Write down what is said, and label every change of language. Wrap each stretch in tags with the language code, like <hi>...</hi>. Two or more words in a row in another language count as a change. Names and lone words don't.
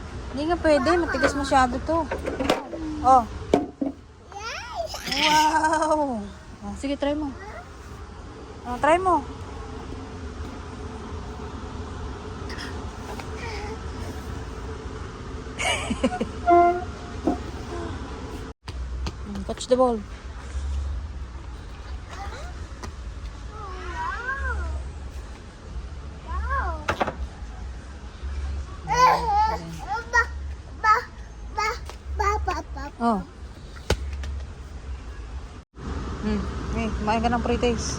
<tl>Hindi nga pwede. Matigas masyado to. Oh. Wow! Oh, sige, try mo. Oh, try mo.</tl> <en>Catch the ball. Oh.</en> <tl>Kumain ka ng pre-taste.</tl>